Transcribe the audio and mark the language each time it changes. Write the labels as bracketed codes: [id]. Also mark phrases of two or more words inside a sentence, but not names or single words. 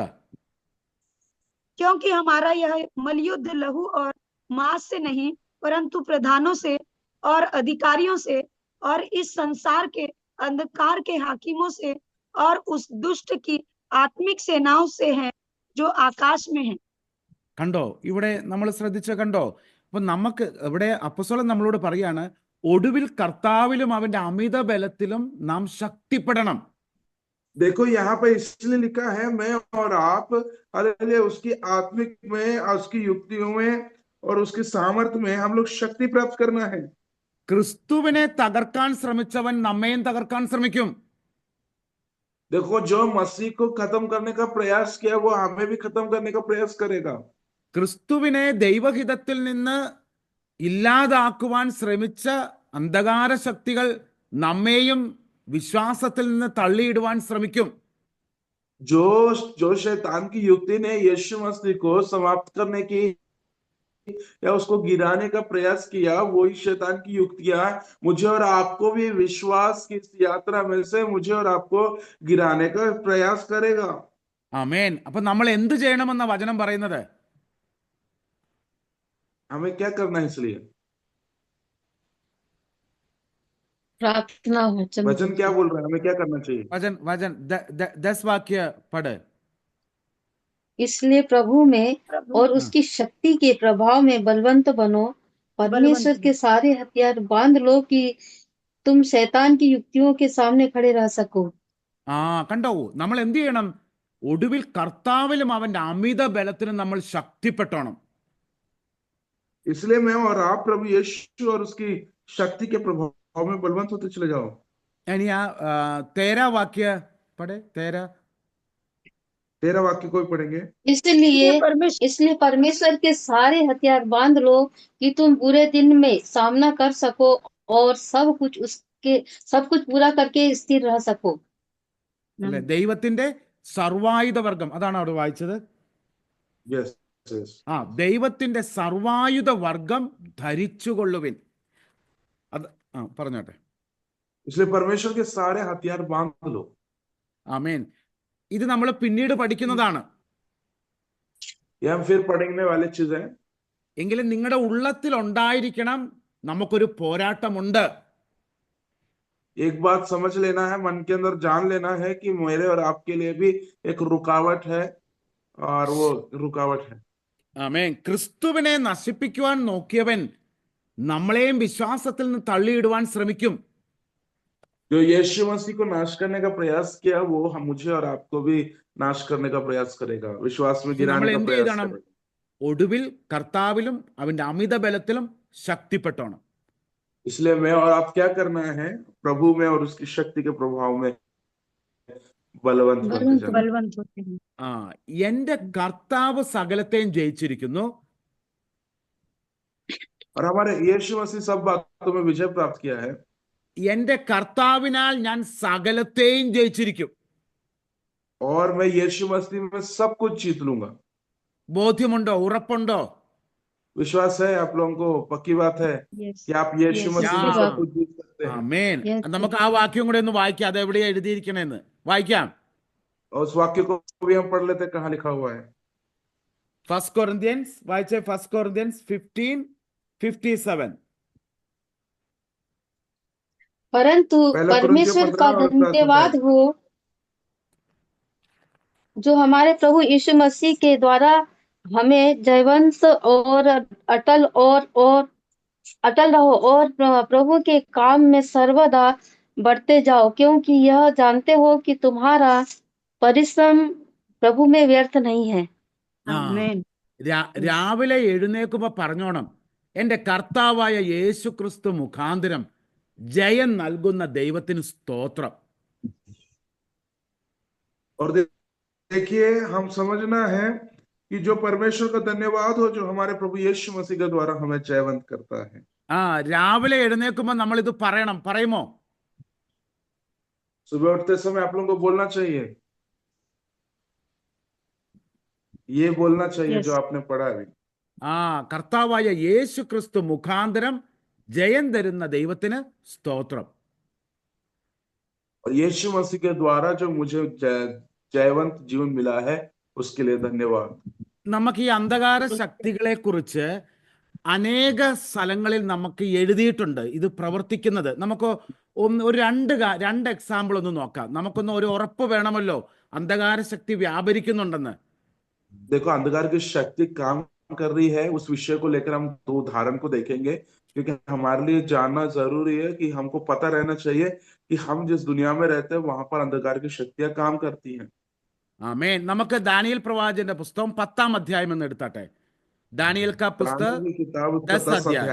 [hi] क्योंकि हमारा यह मलयुद्ध लहू और मांस से नहीं, परंतु प्रधानों से और अधिकारियों से और इस संसार के अंधकार के हाकिमों से और उस दुष्ट की आत्मिक सेनाओं से है जो आकाश में है। [ml] കണ്ടോ ഇവിടെ നമ്മൾ ശ്രദ്ധിച്ച കണ്ടോ? അപ്പൊ നമുക്ക് ഇവിടെ അപ്പോസ്തലൻ നമ്മളോട് പറയാണ്, ഒടുവിൽ കർത്താവിലും അവന്റെ അമിത ബലത്തിലും നാം ശക്തിപ്പെടണം. [hi] देखो यहाँ पे इसलिए लिखा है, मैं और आप हालेलुया उसकी आत्मिक में और उसकी युक्तियों में और उसकी सामर्थ्य में हम लोग शक्ति प्राप्त करना है। [ml] ക്രിസ്തുവിനെ തകർക്കാൻ ശ്രമിച്ചവൻ നമ്മയും തകർക്കാൻ ശ്രമിക്കും. [hi] देखो जो मसीह को खत्म करने का प्रयास किया वो हमें भी खत्म करने का प्रयास करेगा। [ml] ക്രിസ്തുവിനെ ദൈവഹിതത്തിൽ നിന്ന് ഇല്ലാതാക്കുവാൻ ശ്രമിച്ച അന്ധകാര ശക്തികൾ നമ്മെയും വിശ്വാസത്തിൽ നിന്ന് തള്ളിയിടുവാൻ ശ്രമിക്കും. [hi] जो जो शैतान की युक्ति ने यीशु मसीह को समाप्त करने की या उसको गिराने का प्रयास किया, वही शैतान की युक्तियां मुझे और आपको भी विश्वास की इस यात्रा में से मुझे और आपको गिराने का प्रयास करेगा। [ml] ആമേൻ. അപ്പൊ നമ്മൾ എന്ത് ചെയ്യണമെന്ന വചനം പറയുന്നത്? [hi] हमें क्या करना है? इसलिए प्रार्थना वचन वचन क्या बोल रहा है, हमें क्या करना चाहिए? [ml] വചൻ വചൻ 10 വാക്യ പട്. [hi] इसलिए प्रभु में और उसकी शक्ति के प्रभाव में बलवंत बनो, परमेश्वर के सारे हथियार बांध लो कि तुम शैतान की युक्तियों के सामने खड़े रह सको। [ml] ആ കണ്ടോ, നമ്മൾ എന്ത് ചെയ്യണം? ഒടുവിൽ കർത്താവിലും അവന്റെ അമിത ബലത്തിലും നമ്മൾ ശക്തിപ്പെട്ടോണം. [hi] इसलिए मैं और आप प्रभु यीशु और उसकी शक्ति के प्रभाव में बलवंत होते चले जाओ। [ml] ഇനി ആ 13 വാക്യ പടെ. [hi] 13 वाक्य कोई पढ़ेंगे? इसलिए परमेश्वर के सारे हथियार बांध लो कि तुम बुरे दिन में सामना कर सको और सब कुछ पूरा करके स्थिर रह सको। [ml] അല്ലെ, ദൈവത്തിന്റെ സർവായുധ വർഗം, അതാണ് അവിടെ വായിച്ചത്. [en] yes yes. [ml] ആ ദൈവത്തിന്റെ സർവായുധ വർഗം ധരിച്ചുകൊള്ളുവിൻ. അത് പറഞ്ഞോട്ടെ. [hi] इसलिए परमेश्वर के सारे हथियार बांध लो। [ml] ആമേൻ. ഇത് നമ്മൾ പിന്നീട് പഠിക്കുന്നതാണ്. [hi] ये हम फिर पढ़ने वाले चीज है। [ml] എങ്കിലും നിങ്ങളുടെ ഉള്ളത്തിൽ ഉണ്ടായിരിക്കണം, നമുക്കൊരു പോരാട്ടമുണ്ട്. [hi] एक बात समझ लेना है, मन के अंदर जान लेना है कि मेरे और आपके लिए भी एक रुकावट है और वो रुकावट है। [ml] ആമേൻ. ക്രിസ്തുവിനെ നശിപ്പിക്കുവാൻ നോക്കിയവൻ നമ്മളെയും വിശ്വാസത്തിൽ നിന്ന് തള്ളിയിടുവാൻ ശ്രമിക്കും. [hi] जो यीशु मसीह को नाश करने का प्रयास किया वो मुझे और आपको भी नाश करने का प्रयास करेगा, विश्वास में [ml] നമ്മൾ [hi] गिराने का [ml] എന്ത് [hi] प्रयास [ml] ചെയ്യണം? [hi] करेगा। [ml] ഒടുവിൽ കർത്താവിലും അവന്റെ അമിത ബലത്തിലും ശക്തിപ്പെട്ടോണം. [hi] इसलिए मैं और आप क्या करना है? प्रभु में और उसकी शक्ति के प्रभाव में बलवंत होते जाना। बलवंत होते हैं। [ml] ആ എന്റെ കർത്താവ് സകലത്തെയും ജയിച്ചിരിക്കുന്നു. [hi] और हमारे यीशु मसीह सब बातों में विजय प्राप्त किया है। [ml] എന്റെ കർത്താവിനാൽ ഞാൻ സകലത്തെയും ജയിച്ചിരിക്കും. [hi] और मैं यीशु मसीह में सब कुछ जीत लूंगा। [ml] ബോധ്യമുണ്ടോ? ഉറപ്പുണ്ടോ? [hi] विश्वास है आप लोगों को? पक्की बात है [en] Yes. [hi] कि आप यीशु [en] Yes. [hi] मसीह में सब कुछ जीत सकते हैं। [ml] ആമേൻ. [en] Yes. [ml] നമുക്ക് ആ വാക്യം കൂടെ ഒന്ന് വായിക്കാം. അത് എവിടെയാ എഴുതിയിരിക്കണേന്ന് വായിക്കാം. [hi] और उस वाक्य को भी हम पढ़ लेते हैं, कहाँ लिखा हुआ है। [ml] 1 Corinthians വായിച്ചേ. 1 Corinthians 15:57. [hi] परंतु पहला परमेश्वर कुरिन्थियों का 15 और धन्यवाद हो जो हमारे प्रभु यीशु मसीह के द्वारा हमें जयवंत और अटल रहो और प्रभु के काम में सर्वदा बढ़ते जाओ, क्योंकि यह जानते हो कि तुम्हारा परिश्रम प्रभु में व्यर्थ नहीं है। आमेन। [ml] രാവിലെ എഴുന്നേൽക്കുമ്പോ പറഞ്ഞോണം, എന്റെ കർത്താവായ യേശു ക്രിസ്തു മുഖാന്തരം ജയം നൽകുന്ന ദൈവത്തിന് സ്തോത്രം. [hi] और देखिए हम समझना है कि जो परमेश्वर का धन्यवाद हो जो हमारे प्रभु यीशु मसीह के द्वारा हमें जयवंत करता है। [ml] ആ രാവിലെ എഴുന്നേൽക്കുമ്പോ നമ്മൾ ഇത് പറയണം. പറയുമോ? [hi] सुबह उठते समय आप लोगों को बोलना चाहिए, ये बोलना चाहिए [en] Yes. [hi] जो आपने पढ़ा अभी। [ml] ആ കർത്താവായ യേശു ക്രിസ്തു മുഖാന്തരം ജയം തരുന്ന ദൈവത്തിന് സ്തോത്രം. [hi] और यीशु मसीह के द्वारा जो मुझे जयवंत जीवन मिला है उसके लिए धन्यवाद। [ml] നമുക്ക് ഈ അന്ധകാര ശക്തികളെ കുറിച്ച് അനേക സ്ഥലങ്ങളിൽ നമുക്ക് എഴുതിയിട്ടുണ്ട് ഇത് പ്രവർത്തിക്കുന്നത്. നമുക്ക് ഒരു രണ്ട് എക്സാമ്പിൾ ഒന്ന് നോക്കാം. നമുക്കൊന്ന് ഒരു ഉറപ്പ് വേണമല്ലോ അന്ധകാര ശക്തി വ്യാപരിക്കുന്നുണ്ടെന്ന്. [hi] देखो अंधकार की शक्ति काम कर रही है, उस विषय को लेकर हम 2 उदाहरण को देखेंगे, क्योंकि हमारे लिए जानना जरूरी है कि हमको पता रहना चाहिए कि हम जिस दुनिया में रहते हैं वहां पर अंधकार की शक्तियां काम करती हैं। [ml] ആമേൻ. നമുക്ക് ദാനിയേൽ പ്രവാചകന്റെ പുസ്തകം 10-ാം അധ്യായം എന്ന് എടുത്താട്ടെ. [hi] दानियल का पुस्तक दानियल की किताब उसका 10 10 अध्याय।